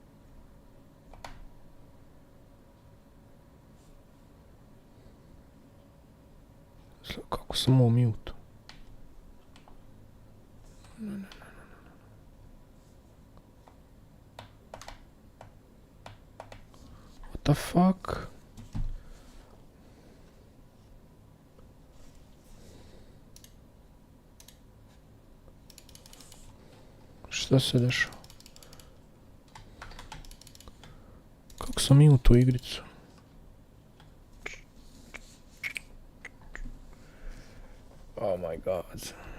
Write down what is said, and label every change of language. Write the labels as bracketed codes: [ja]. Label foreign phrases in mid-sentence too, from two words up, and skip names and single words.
[sr] Kako sam ovo mute? [en] What the fuck? [sr] Šta se dešava? Kako sam mi u tu igricu? [en] Oh my god.